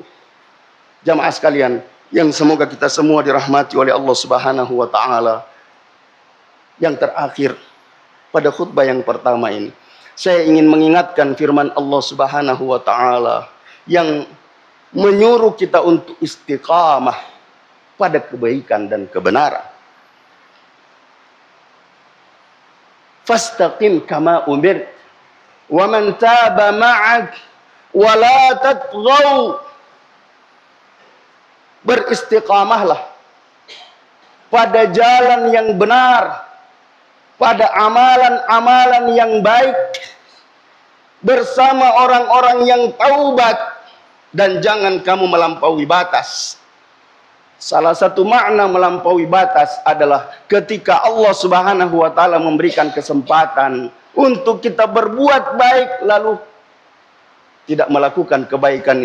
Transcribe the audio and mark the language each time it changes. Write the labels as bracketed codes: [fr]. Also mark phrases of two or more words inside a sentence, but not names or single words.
[id] Jamaah sekalian, yang semoga kita semua dirahmati oleh Allah [ar] Subhanahu wa taala. [id] Yang terakhir, pada khutbah yang pertama ini, saya ingin mengingatkan firman Allah [ar] Subhanahu wa taala [id] yang menyuruh kita untuk istiqamah pada kebaikan dan kebenaran. [ar] Fastaqim kama umirt wa man taba ma'ak wa la tatghaw. [id] Beristiqamahlah pada jalan yang benar, pada amalan-amalan yang baik bersama orang-orang yang taubat, dan jangan kamu melampaui batas. Salah satu makna melampaui batas adalah ketika Allah [ar] Subhanahu wa taala [id] memberikan kesempatan untuk kita berbuat baik lalu tidak melakukan kebaikan itu.